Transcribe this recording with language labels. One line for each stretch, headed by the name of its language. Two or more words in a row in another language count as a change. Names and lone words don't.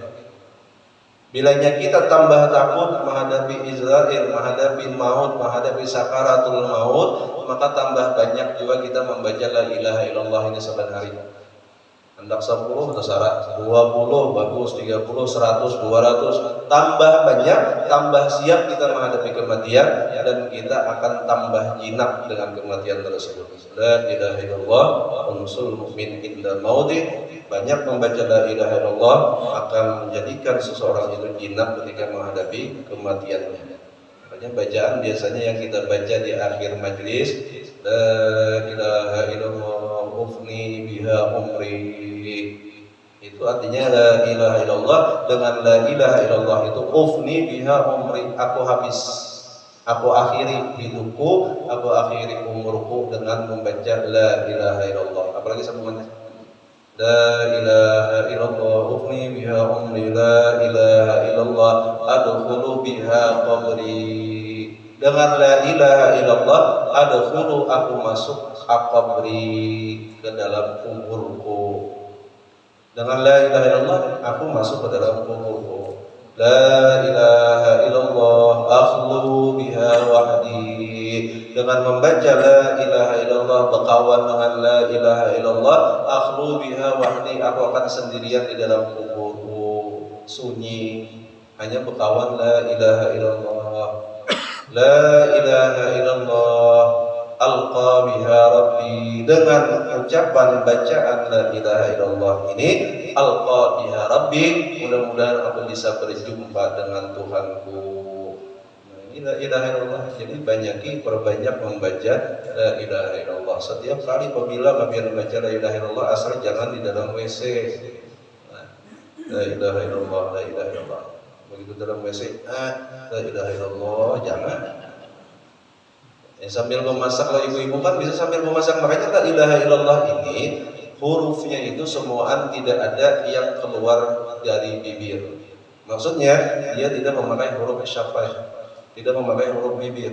Indonesian: Bilanya kita tambah takut menghadapi Israel, menghadapi maut, menghadapi sakaratul maut, maka tambah banyak juga kita membaca
Arabic: لا إله إلا الله
Indonesian: ini saban hari. Hendak 10 terserah, 20 bagus, 30, 100, 200, tambah banyak, tambah siap kita menghadapi kematian, dan kita akan tambah jinak dengan kematian tersebut.
Arabic: لا إله إلا الله أنس المؤمن عند الموت.
Indonesian: Banyak membaca
Arabic: لا إله إلا الله
Indonesian: akan menjadikan seseorang itu jinak ketika menghadapi kematiannya. Makanya bacaan biasanya yang kita baca di akhir majlis,
Arabic: لا إله إلا الله أفني بها عمري.
Indonesian: Itu artinya
Arabic: لا إله إلا الله, dengan لا إله إلا الله itu أفني بها عمري,
Indonesian: aku Aku akhiri hidupku, aku akhiri umurku dengan membaca la ilaha illallah. Apalagi sambungannya?
Arabic: لا إله إلا الله أفني بها عمري لا إله إلا الله أدخل بها قبري.
Indonesian: Dengan
Arabic: لا إله إلا الله أدخل,
Indonesian: aku masuk qabri, ke dalam kuburku. Dengan
Arabic: لا إله إلا الله
Indonesian: aku masuk ke dalam kuburku.
Arabic: لا إله إلا الله أخلو بها وحدي.
Indonesian: Dengan membaca
Arabic: لا إله إلا الله,
Indonesian: berkawan dengan
Arabic: لا إله إلا الله أخلو بها وحدي,
Indonesian: aku akan sendirian di dalam kuburku, sunyi, hanya berkawan
Arabic: لا إله إلا الله. لا إله إلا الله ألقى بها ربي.
Indonesian: Dengan ucapan bacaan
Arabic: لا إله إلا الله ini, ألقى بها ربي,
Indonesian: mudah-mudahan aku bisa berjumpa dengan Tuhanku. Nah, ini
Arabic: لا إله إلا الله.
Indonesian: Jadi perbanyak membaca
Arabic: لا إله إلا الله.
Indonesian: Setiap kali apabila kalian membaca
Arabic: لا إله إلا الله,
Indonesian: asal jangan di dalam WC. Nah,
Arabic: لا إله إلا الله، لا إله إلا الله.
Indonesian: Begitu dalam WC,
Arabic: لا إله إلا الله,
Indonesian: jangan. Sambil memasak, kalau ibu-ibu kan bisa sambil memasak. Makanya
Arabic: لا إله إلا الله
Indonesian: ini hurufnya itu semuaan tidak ada yang keluar dari bibir. Maksudnya dia tidak memakai huruf syafah, tidak memakai huruf bibir.